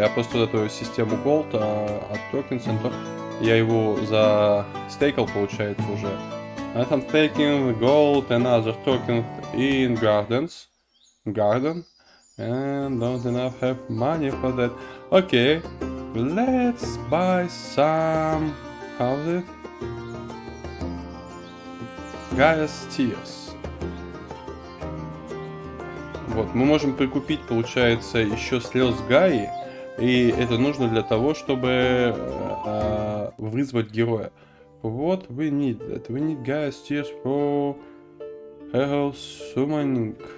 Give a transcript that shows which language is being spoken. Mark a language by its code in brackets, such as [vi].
[ru] Я просто вот эту систему Gold от Token Center, я его застейкал, получается, уже. [en] I'm taking gold and other tokens in Garden. And don't enough have money for that. Okay, let's buy some... How's it? Gaia's Tears. [ru] Вот, мы можем прикупить, получается, еще слез Гаи, и это нужно для того, чтобы вызвать героя. [en] What we need that? We need Gaia's Tears for hero summoning.